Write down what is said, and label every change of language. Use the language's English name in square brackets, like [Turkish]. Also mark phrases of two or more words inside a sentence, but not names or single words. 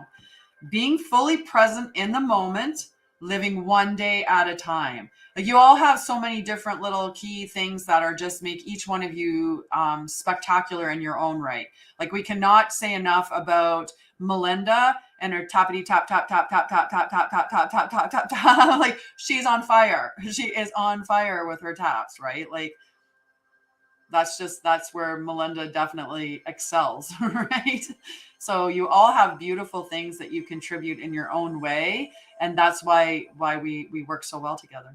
[English] Being fully present in the moment, living one day at a time. Like you all have so many different little key things that are just make each one of you spectacular in your own right. Like we cannot say enough about Melinda and her tappity tap tap tap tap tap tap tap tap tap tap tap tap tap. Like she's on fire. She is on fire with her taps, right? Like that's where Melinda definitely excels, right? So you all have beautiful things that you contribute in your own way, and that's why we work so well together.